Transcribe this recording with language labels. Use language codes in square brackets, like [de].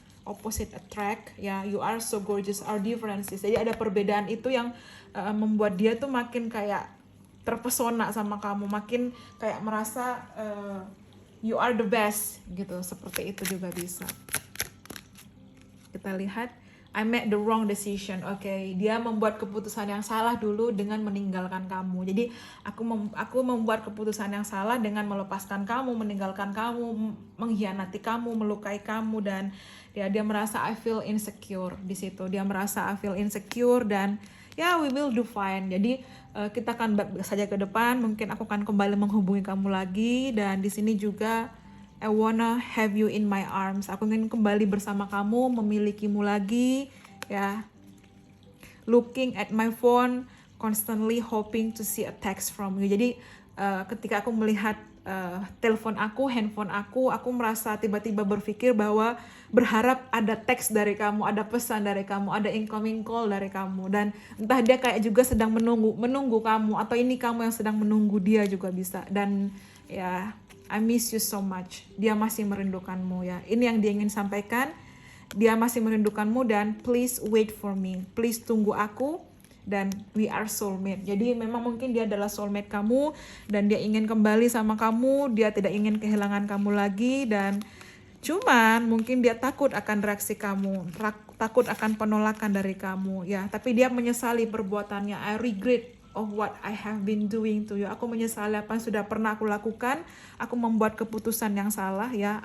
[en] Opposite attract ya. You are so gorgeous. Our differences. [id] Jadi ada perbedaan itu yang membuat dia tuh makin kayak terpesona sama kamu, makin kayak merasa [en] you are the best [id] gitu. Seperti itu juga bisa. Kita lihat, [en] I made the wrong decision. [id] Oke, dia membuat keputusan yang salah dulu dengan meninggalkan kamu. Jadi aku membuat keputusan yang salah dengan melepaskan kamu, meninggalkan kamu, mengkhianati kamu, melukai kamu, dan dia merasa [en] I feel insecure [id] di situ. Dia merasa [en] I feel insecure, [id] dan ya [en] we will do fine. [id] Jadi kita akan baik saja ke depan. Mungkin aku akan kembali menghubungi kamu lagi, dan di sini juga [en] I wanna have you in my arms. [id] Aku ingin kembali bersama kamu, memilikimu lagi, ya. [en] Looking at my phone, constantly hoping to see a text from you. [id] Jadi ketika aku melihat telepon aku, handphone aku merasa tiba-tiba berpikir bahwa berharap ada teks dari kamu, ada pesan dari kamu, ada incoming call dari kamu, dan entah dia kayak juga sedang menunggu kamu, atau ini kamu yang sedang menunggu dia juga bisa. Dan ya, [en] I miss you so much. [id] Dia masih merindukanmu ya. Ini yang dia ingin sampaikan. Dia masih merindukanmu, dan [en] please wait for me. [id] Please tunggu aku, dan [en] we are soulmate. [id] Jadi memang mungkin dia adalah soulmate kamu, dan dia ingin kembali sama kamu. Dia tidak ingin kehilangan kamu lagi, dan cuman mungkin dia takut akan reaksi kamu, takut akan penolakan dari kamu ya. Tapi dia menyesali perbuatannya. [en] I regret of what I have been doing to you. [id] Aku menyesali apa yang sudah pernah aku lakukan. Aku membuat keputusan yang salah ya.